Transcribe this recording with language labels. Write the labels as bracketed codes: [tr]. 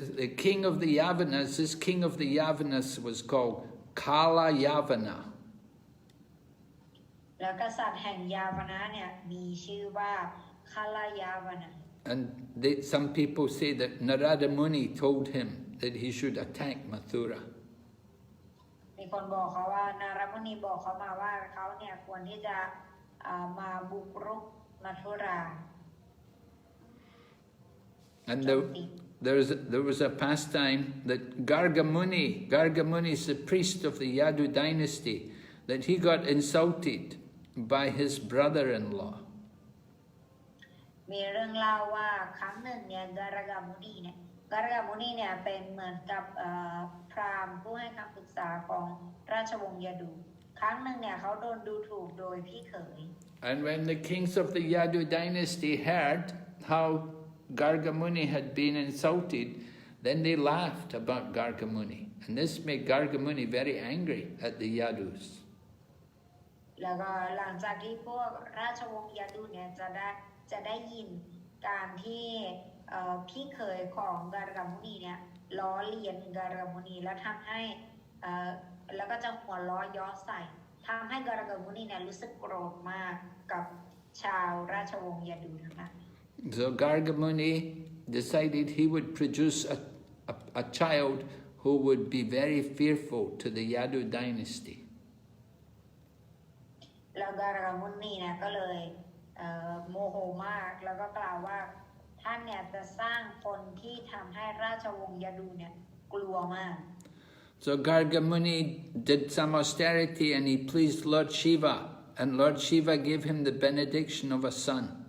[en] The king of the Yavanas, this king of the Yavanas was called Kṛṣṇa Yavana. [th] แล้วกษัตริย์แห่งยาวนะเนี่ยมีชื่อว่าคาลายาวนะ [en] And some people say that Narada Muni told him that he should attack Mathura. [th] มีคนบอกเขาว่านารมุนีบอกเขามาว่าเขาเนี่ยควรที่จะมาบุกรุกมัทุรา [en] And there was a pastime that Garga Muni is the priest of the Yadu dynasty, that he got insulted by his brother-in-law. [th] มีเรื่องเล่าว่าครั้งหนึ่งเนี่ยการกามุนีเนี่ยเป็นเหมือนกับพราหมณ์ผู้ให้คำปรึกษาของราชวงศ์ยาดูครั้งหนึ่งเนี่ยเขาโดนดูถูกโดยพี่เขย [en] And when the kings of the Yadu dynasty heard how Garga Muni had been insulted, then they laughed about Garga Muni. And this made Garga Muni very angry at the Yadus. [th] แล้วก็หลังจากที่พวกราชวงศ์ยาดูเนี่ยจะได้ยินการที่พี่เขยของการกามุนีเนี่ยล้อเลียนการกามุนีแล้วทำให้แล้วก็จะหัวล้อย้อใส่ทำให้การกามุนีเนี่ยรู้สึกโกรธมากกับชาวราชวงศ์ยาดูทั้งนั้น [en] So Garga Muni decided he would produce a child who would be very fearful to the Yadu dynasty. [th] แล้วการกามุนีเนี่ยก็เลยโมโหมากแล้วก็กล่าวว่าท่านเนี่ยจะสร้างคนที่ทำให้ราชวงศ์ยาดูเนี่ยกลัวมาก [en] So Garga Muni did some austerity and he pleased Lord Shiva, and Lord Shiva gave him the benediction of a son.